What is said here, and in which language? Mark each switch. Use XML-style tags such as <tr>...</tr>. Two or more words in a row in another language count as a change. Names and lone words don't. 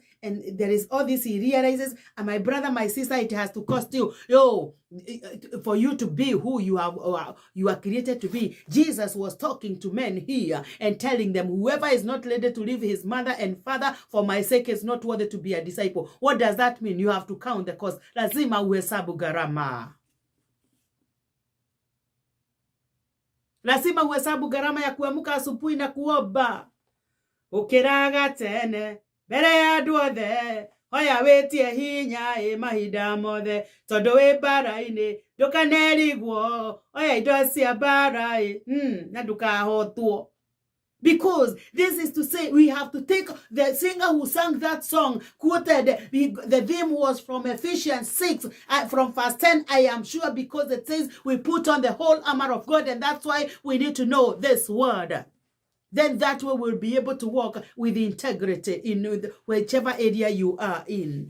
<en>And there is all this, he realizes, and my brother, my sister, it has to cost you, for you to be who you are created to be. Jesus was talking to men here and telling them, whoever is not ready to leave his mother and father for my sake is not worthy to be a disciple. What does that mean? You have to count the cost.</en> <sw>Lazima uhesabu gharama. Lazima uhesabu gharama ya kuamka asubuhi na kuomba.</sw> <ki>Ukiraga tene bere ya duothe hoya wetie hinya mahinda mothe tondu wi bara-ini ndukanerigwo hoya indo cia bara na ndukahotwo.</ki> <en>Because this is to say, we have to take the singer who sang that song, quoted, the theme was from Ephesians 6, from verse 10, I am sure, because it says we put on the whole armor of God, and that's why we need to know this word. Then that way we'll be able to walk with integrity in whichever area you are in.</en>